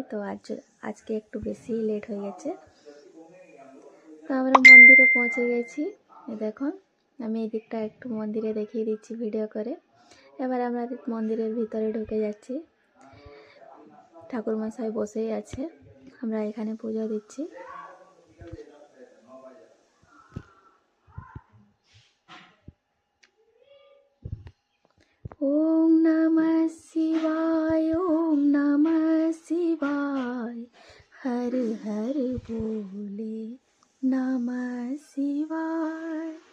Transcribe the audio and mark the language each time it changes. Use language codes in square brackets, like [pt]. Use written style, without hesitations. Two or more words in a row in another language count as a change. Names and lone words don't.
[bn] তো আজকে একটু বেশি লেট হয়ে গেছে। তো আমরা মন্দিরে পৌঁছে গেছি। দেখুন, আমি এই দিকটা একটু মন্দিরে দেখিয়ে দিচ্ছি ভিডিও করে। এবার আমরা মন্দিরের ভিতরে ঢুকে যাচ্ছি। ঠাকুরমশাই বসেই আছে, আমরা এখানে পুজো দিচ্ছি। [sa] ওম নমঃ শিবায়, ওম নমঃ শিবায়, [hi] हर हर बोले नमः शिवाय।